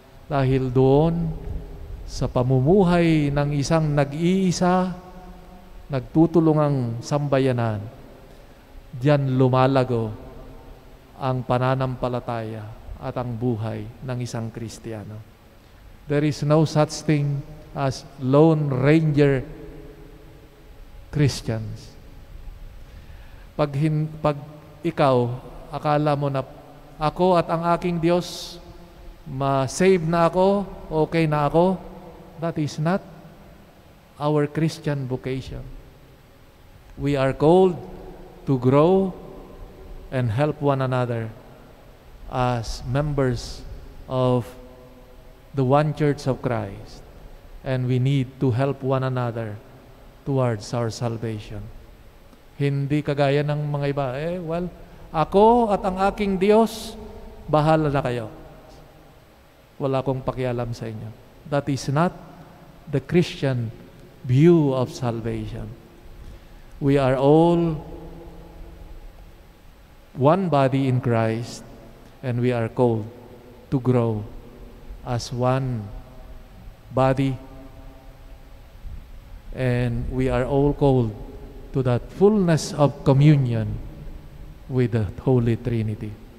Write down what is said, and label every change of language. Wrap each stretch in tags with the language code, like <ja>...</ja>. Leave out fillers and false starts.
<tl>Dahil doon, sa pamumuhay ng isang nag-iisa, nagtutulungang sambayanan, diyan lumalago ang pananampalataya at ang buhay ng isang Kristiyano.</tl> <en>There is no such thing as Lone Ranger Christians.</en> <tl>Pag ikaw, akala mo na ako at ang aking Diyos, ma-save na ako, okay na ako,</tl> <en>that is not our Christian vocation. We are called to grow and help one another as members of the one church of Christ. And we need to help one another towards our salvation.</en> <tl>Hindi kagaya ng mga iba, ako at ang aking Diyos, bahala na kayo. Wala akong pakialam sa inyo.</tl> <en>That is not the Christian view of salvation. We are all one body in Christ, and we are called to grow as one body, and we are all called to that fullness of communion with the Holy Trinity.</en>